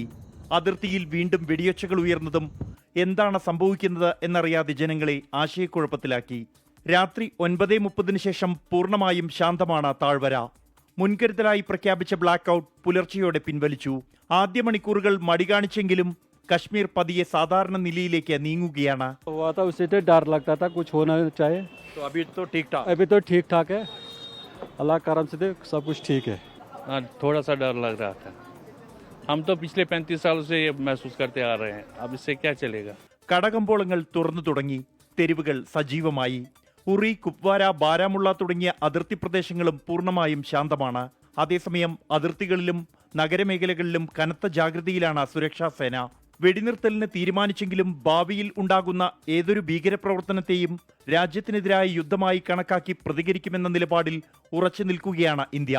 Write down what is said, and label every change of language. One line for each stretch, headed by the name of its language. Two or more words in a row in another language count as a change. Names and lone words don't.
Malayalam: അതിർത്തിയിൽ വീണ്ടും വെടിയൊച്ചകൾ ഉയർന്നതും എന്താണ് സംഭവിക്കുന്നത് എന്നറിയാതെ ജനങ്ങളെ ആശയക്കുഴപ്പത്തിലാക്കി. രാത്രി 9:30 ശേഷം പൂർണ്ണമായും ശാന്തമാണ് താഴ്വര. മുൻകരുതലായി പ്രഖ്യാപിച്ച ബ്ലാക്ക് ഔട്ട് പുലർച്ചെയോടെ പിൻവലിച്ചു. ആദ്യ മണിക്കൂറുകൾ മടി കാണിച്ചെങ്കിലും കശ്മീർ പതിയെ സാധാരണ നിലയിലേക്ക് നീങ്ങുകയാണ്.
Hindi: अभी तो ठीक ठाक है, अल्लाह करम से सब कुछ ठीक है. हाँ, थोड़ा सा डर लग रहा था. हम तो पिछले 35 सालों से ये महसूस करते आ रहे हैं. अब इससे क्या चलेगा?
Malayalam: കടകമ്പോളങ്ങൾ തുറന്നു തുടങ്ങി. തെരുവുകൾ സജീവമായി. ഉറി, കുപ്വാര, ബാരാമുള്ള തുടങ്ങിയ അതിർത്തി പ്രദേശങ്ങളും പൂർണ്ണമായും ശാന്തമാണ്. അതേസമയം അതിർത്തികളിലും നഗരമേഖലകളിലും കനത്ത ജാഗ്രതയിലാണ് സുരക്ഷാ സേന. വെടിനിർത്തലിന് തീരുമാനിച്ചെങ്കിലും ഭാവിയിൽ ഉണ്ടാകുന്ന ഏതൊരു ഭീകരപ്രവർത്തനത്തെയും രാജ്യത്തിനെതിരായ യുദ്ധമായി കണക്കാക്കി പ്രതികരിക്കുമെന്ന നിലപാടിൽ ഉറച്ചു നിൽക്കുകയാണ് ഇന്ത്യ.